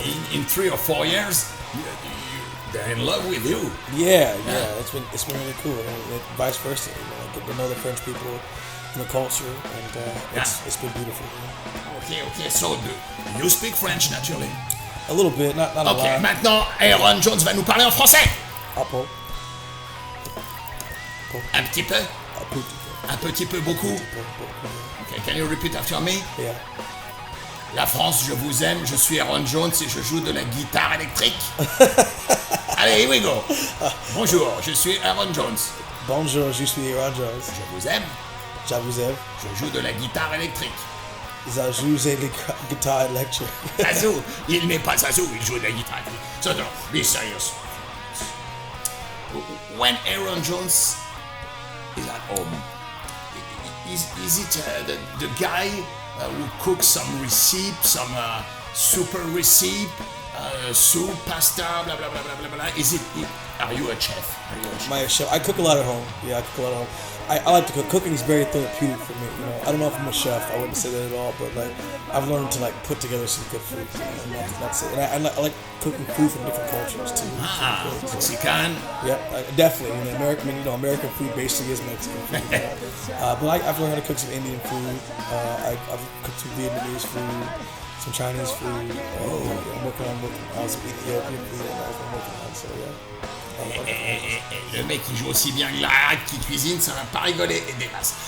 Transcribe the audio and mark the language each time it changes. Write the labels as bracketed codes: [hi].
[en] In 3 or 4 years, they're in love with you. Yeah. It's been really cool. And vice versa. I get to know the French people and the culture, and it's been beautiful. Okay. So, you speak French naturally? A little bit, not a lot. [fr] Ok, maintenant, Ayron Jones va nous parler en français. Un peu. Un petit peu. Un petit peu. Un petit peu, beaucoup. [en] Okay, can you repeat after me? Yeah. [fr] La France, je vous aime, je suis Ayron Jones et je joue de la guitare électrique. Allez, [en] here we go. [fr] Bonjour, je suis Ayron Jones. Bonjour, je suis Ayron Jones. Je vous aime, Je vous aime. je joue de la guitare électrique. Je joue de la guitare électrique. Zazou, il n'est pas Zazou, il joue de la guitare électrique. [en] So, no, be serious. When Ayron Jones is at home, is it the guy who cooks some recipe, some super recipe, soup, pasta, blah blah blah blah blah blah? Are you a chef? My chef. I cook a lot at home. Yeah, I cook a lot at home. I like to cook. Cooking is very therapeutic for me. You know, I don't know if I'm a chef. I wouldn't say that at all. But like, I've learned to like put together some good food. And I like cooking food from different cultures too. Mexican. Yeah, definitely. You know, American food basically is Mexican food. But I've learned how to cook some Indian food. I've cooked some Vietnamese food, some Chinese food. I'm working on some Ethiopian food. I'm working on, so yeah. [fr] Le mec qui joue aussi bien que la qui cuisine, ça va pas rigoler des masses.